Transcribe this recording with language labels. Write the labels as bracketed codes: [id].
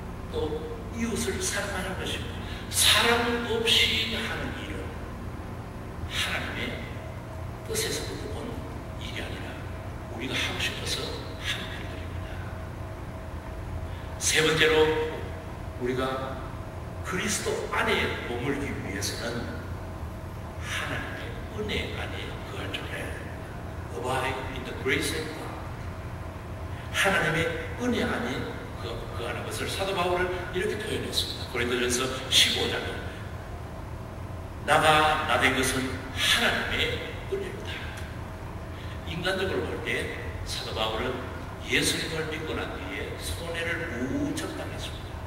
[ko] 또 이웃을 사랑하는 것입니다. 사랑 없이 하는 일은 하나님의 뜻에서부터 오는 일이 아니라 우리가 하고 싶어서 하는 일들입니다. 세 번째로, 우리가 그리스도 안에 머물기 위해서는 하나님의 은혜 안에 거할 줄 알아야 됩니다. [en] Abide in the grace of God. [ko] 하나님의 은혜 안에 거하는 것을 사도 바울은 이렇게 표현했습니다. 고린도전서 15장에 나가 나된 것은 하나님의 은혜로다. 인간적으로 볼 때 사도 바울은 예수님을 믿고 난 뒤에 손해를 무척 당했습니다.